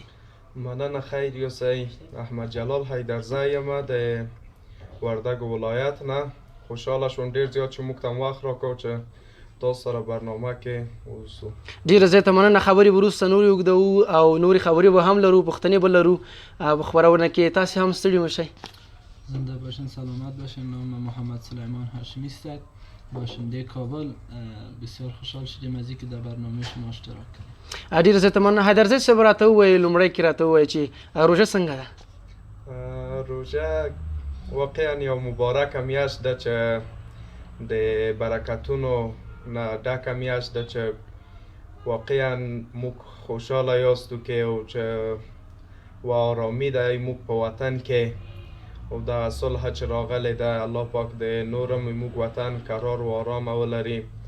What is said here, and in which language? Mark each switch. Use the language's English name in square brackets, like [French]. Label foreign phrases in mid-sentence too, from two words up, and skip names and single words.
[Pashto] مننه خیر یوسئ احمد جلال حیدرزی یم د وردګو ولایت نه خوشحاله شوم ډېر زیات چې موږ ته وخت راکړو چې تاسو سره برنامه کې اوسو ډېره زیاته مننه خبرې وروسته نورې اوږدوو او نورې خبرې به هم لرو پوښتنې به لرو په خپرونه کې تاسې هم ستړي مشئ [Persian] زنده باشین سلامت باشین نام محمد سلیمان هاشمی است باشنده کابل بسیار خوشحال شدیم از اینکه در برنامه شما اشتراک کردیم [Pashto] ډېره زیاته مننه حیدرزی صاحب راته ووایي لومړی کې راته ووایي چې روژه څنګه ده روژه واقعا یو مبارکه میاشت ده چې د برکتونو نه ډکه میاشت ده چې واقعا موږ خوشحاله یاستو کې او چې و آرامی ده موږ په وطن کې او دغه صلح چې راغلی ده الله پاک د نورم موږ وطن قرار و آرام ولري